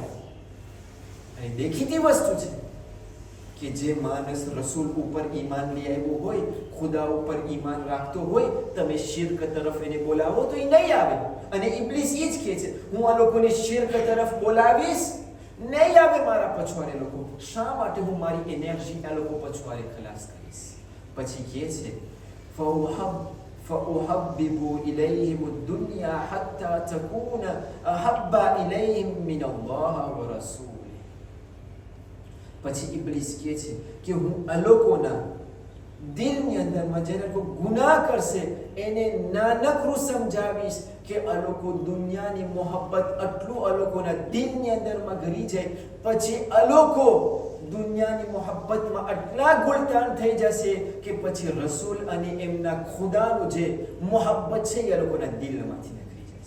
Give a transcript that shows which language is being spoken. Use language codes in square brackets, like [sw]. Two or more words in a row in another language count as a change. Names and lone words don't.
[gu] અને દેખીતી વસ્તુ છે કે જે માણસ રસૂલ ઉપર ઈમાન લઈ આવ્યો હોય, ખુદા ઉપર ઈમાન રાખતો હોય, તમે શિર્ક તરફ એને બોલાવો તો એ નહીં આવે. અને ઇબ્લીસ એ જ કહે છે, હું આ લોકોને શિર્ક તરફ બોલાવીશ, નહીં આવે મારા પછવાડે લોકો. શા માટે? હું મારી એનર્જી આ લોકો પછવાડે ખલાસ કરીશ. પછી કહે છે, [ar] فأحبب إليهم الدنيا حتى تكون أحب إليهم من الله ورسوله. [gu] પછી ઇબ્લીસ કહે છે કે હું આ લોકોના દિલની અંદરમાં જે લોકો ગુનાહ કરશે એને નાનકડું સમજાવીશ કે આ લોકો દુનિયાની મોહબ્બત આટલું આ લોકોના દિલની અંદરમાં ઘરી જાય, પછી આ લોકો દુનિયાની મોહબ્બતમાં આટલા ગુલતાન થઈ જશે કે પછી રસૂલ અને એમના ખુદાનું જે મોહબ્બત છે એ લોકોના દિલમાંથી નીકળી જશે.